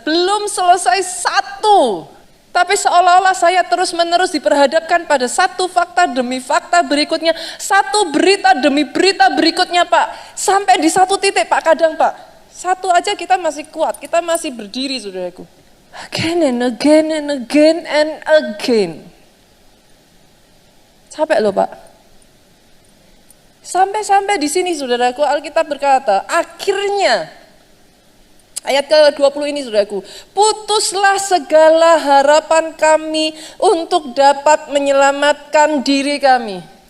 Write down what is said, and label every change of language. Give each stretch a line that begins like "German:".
Indonesian: Belum selesai satu. Tapi seolah-olah saya terus-menerus diperhadapkan pada satu fakta demi fakta berikutnya. Satu berita demi berita berikutnya, Pak. Sampai di satu titik, Pak, kadang, Pak. Satu aja kita masih kuat, kita masih berdiri, saudaraku.
English: Again and again and again and again.
Indonesian: Capek loh, Pak. Sampai-sampai di sini, saudaraku, Alkitab berkata, akhirnya, ayat ke-20 ini, saudaraku, putuslah segala harapan kami untuk dapat menyelamatkan diri kami.